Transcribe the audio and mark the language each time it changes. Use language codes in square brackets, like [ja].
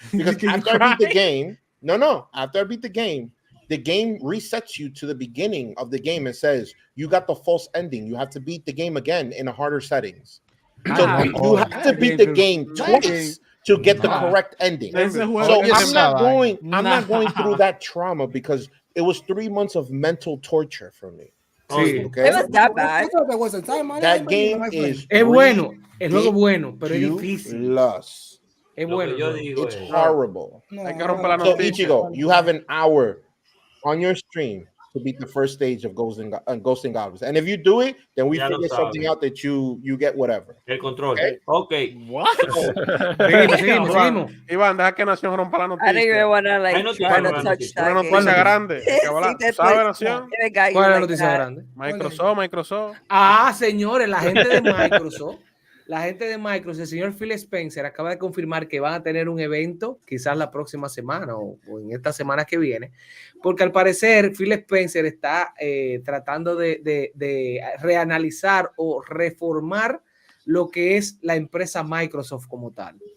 [en] Because after I beat the game, after I beat the game resets you to the beginning of the game and says you got the false ending. You have to beat the game again in a harder settings. So you have to beat the game twice to get the correct ending. So I'm not going through that trauma because it was 3 months of mental torture for me. Okay. It was that bad. That game is [es] bueno. El juego bueno, pero es difícil. Es bueno. [en] It's horrible. So Ichigo, you have an hour on your stream to beat the first stage of Ghosts and Goblins. And if you do it, then we figure something out that you get whatever. [es] El control. Okay. [en] What? [es] Seguimos. Iván, deja que Nación rompa la noticia. [en] I don't even want to touch that. [es] Una noticia grande. ¿Sabe, Nación? ¿Cuál es la noticia grande? Microsoft. Ah, señores, la gente de Microsoft. El señor Phil Spencer acaba de confirmar que van a tener un evento quizás la próxima semana o en esta semana que viene, porque al parecer Phil Spencer está tratando de reanalizar o reformar lo que es la empresa Microsoft como tal.